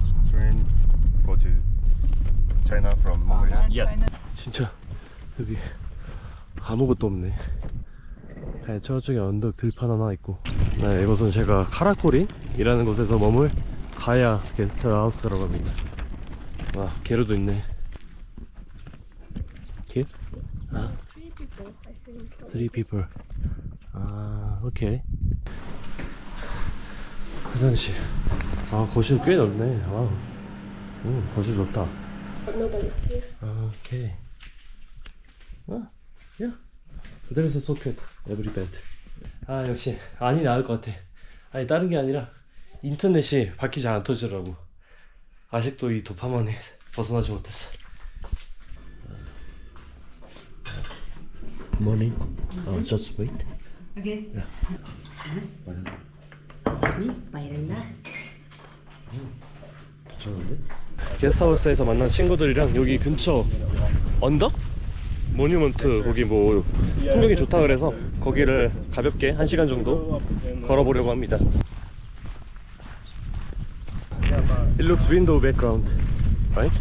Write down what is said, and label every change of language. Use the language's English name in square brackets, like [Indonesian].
[English] Train go to China from Mongolia. Yeah. [Korean] 진짜 여기 아무것도 없네. 네, 저쪽에 언덕 들판 하나 있고. 네, 이곳은 제가 카라코린이라는 곳에서 머물 가야 게스트하우스라고 합니다. 와, 게르도 있네. 길? [English] Three people, I think. 3 people. 오케이. [Korean] 화장실. 거실 꽤 넓네. 와우. 거실 좋다. [English] Nobody's here. 오케이. [Korean] 야. [English] There is a socket every bed. [Korean] 역시 안이 나을 것 같아. 아니 다른 게 아니라 인터넷이 바퀴 잘 안 터지더라고. 아직도 이 도파민에 벗어나지 못했어. [English] Morning. Just wait. Okay. [Korean] 괜찮은데? 게스트하우스에서 만난 친구들이랑 여기 근처 언덕? 모뉴먼트 거기 뭐 풍경이 좋다 그래서 거기를 가볍게 1시간 정도 걸어보려고 합니다. [English] It looks window background, right?